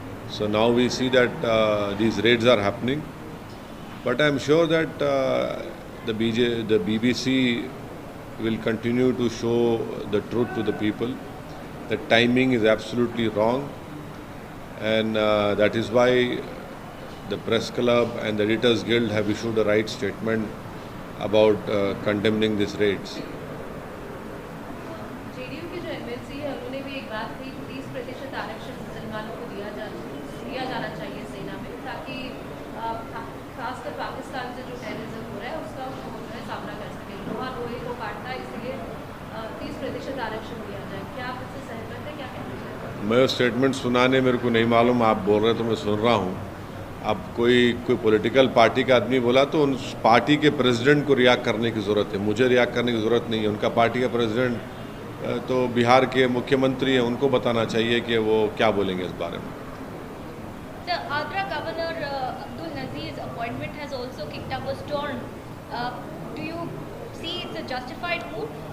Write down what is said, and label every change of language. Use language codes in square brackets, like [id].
[en] So now we see that these raids are happening. But I am sure that the BBC will continue to show the truth to the people. The timing is absolutely wrong, and that is why the Press Club and the Editors Guild have issued a right statement about condemning these raids. [hi] JDU के जो MLC है उन्होंने भी एक बात कही, 30% आरक्षण मुसलमानों को दिया जाना चाहिए सेना में, ताकि खासकर पाकिस्तान से जो टेररिज्म हो रहा है उसका वो जो है सामना कर सके। लोहा लोहे को काटता है, इसलिए 30% आरक्षण दिया जाए। क्या आप इससे सहमत हैं? क्या कहना चाहते हैं? मैं स्टेटमेंट सुनाने मेरे को नहीं मालूम, आप बोल रहे तो मैं सुन रहा हूँ। अब कोई पॉलिटिकल पार्टी का आदमी बोला तो उन पार्टी के प्रेसिडेंट को रिएक्ट करने की ज़रूरत है, मुझे रिएक्ट करने की ज़रूरत नहीं है। उनका पार्टी का प्रेसिडेंट तो बिहार के मुख्यमंत्री हैं, उनको बताना चाहिए कि वो क्या बोलेंगे इस बारे में। [en] The Agra Governor Abdul Nazir's appointment has also kicked up a storm. Do you see it's a justified move?